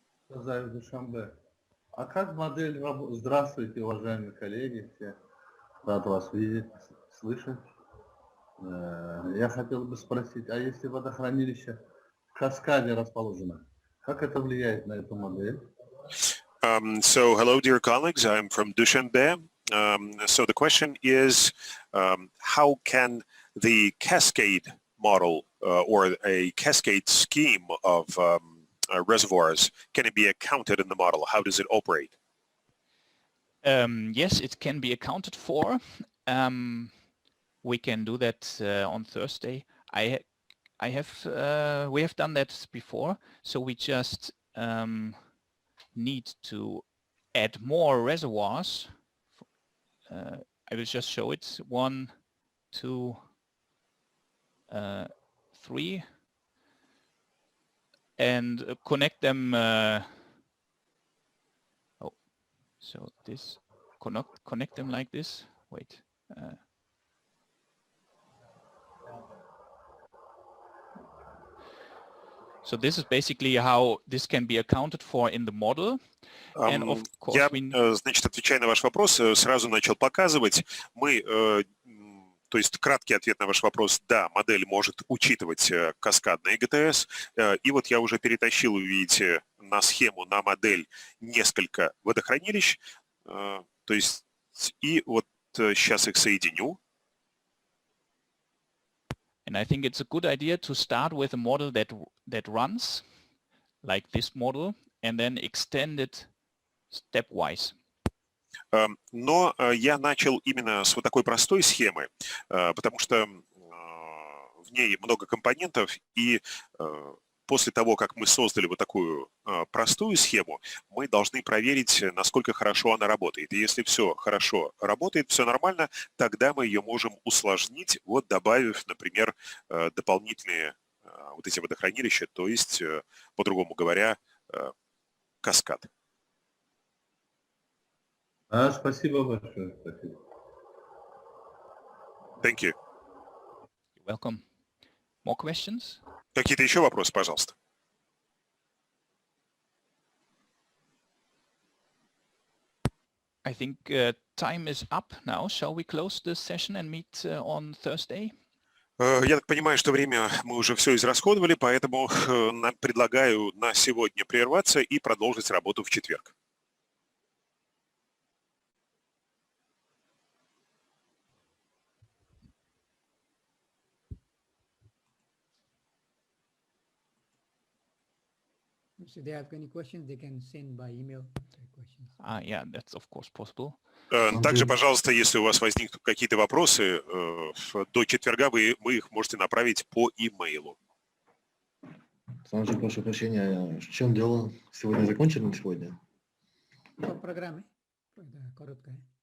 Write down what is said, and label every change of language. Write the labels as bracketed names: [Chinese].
[Russian] Душанбе. А как модель работает? Здравствуйте, уважаемые коллеги, все. Рад вас видеть, слышать. Я хотел бы спросить, а если водохранилище в каскаде расположено, как это влияет на эту модель? [English] So hello, dear colleagues. I'm from Dushanbe. So the question is, how can the cascade model or a cascade scheme of reservoirs, can it be accounted in the model? How does it operate? Yes, it can be accounted for. We can do that on Thursday. We have done that before, so we just need to add more reservoirs. I will just show it. 1, 2, 3, and connect them. So this connect them like this. Wait. So this is basically how this can be accounted for in the model. And of course [Russian] Я, значит, отвечая на ваш вопрос, сразу начал показывать. То есть краткий ответ на ваш вопрос, да, модель может учитывать каскадный ГТС. И вот я уже перетащил, вы видите, на схему, на модель несколько водохранилищ. То есть, и вот сейчас их соединю. [English] And I think it's a good idea to start with a model that runs like this model and then extend it stepwise. [Russian] Но я начал именно с вот такой простой схемы, потому что в ней много компонентов, и после того, как мы создали вот такую простую схему, мы должны проверить, насколько хорошо она работает. И если все хорошо работает, все нормально, тогда мы ее можем усложнить, вот добавив, например, дополнительные вот эти водохранилища, то есть, по-другому говоря, каскад. Спасибо большое. Спасибо. [English] Thank you. You're welcome. More questions? [Russian] Какие-то еще вопросы, пожалуйста? [English] I think time is up now. Shall we close this session and meet on Thursday? [Russian] Я так понимаю, что время мы уже все израсходовали, поэтому предлагаю на сегодня прерваться и продолжить работу в четверг. [English] If they have any questions, they can send by email their questions. Yeah, that's of course possible. [Russian] Также, пожалуйста, если у вас возникнут какие-то вопросы, до четверга вы их можете направить по имейлу. Санджи, прошу прощения, в чем дело? Сегодня закончили на сегодня? По программе. Да, короткая.